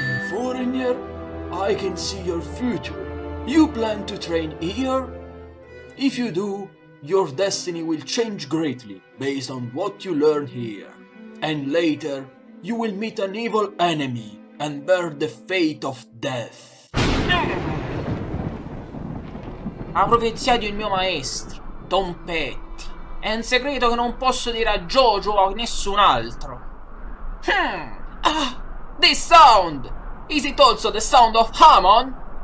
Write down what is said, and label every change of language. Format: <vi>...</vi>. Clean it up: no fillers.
<en>Foreigner, I can see your future. You plan to train here? If you do, your destiny will change greatly based on what you learn here. And later, you will meet an evil enemy and bear the fate of death.</en> <it>Ha profeziato il mio maestro, Tonpetty. È un segreto che non posso dire a JoJo o a nessun altro.</it> <en>This sound! Is it also the sound of Hamon?</en>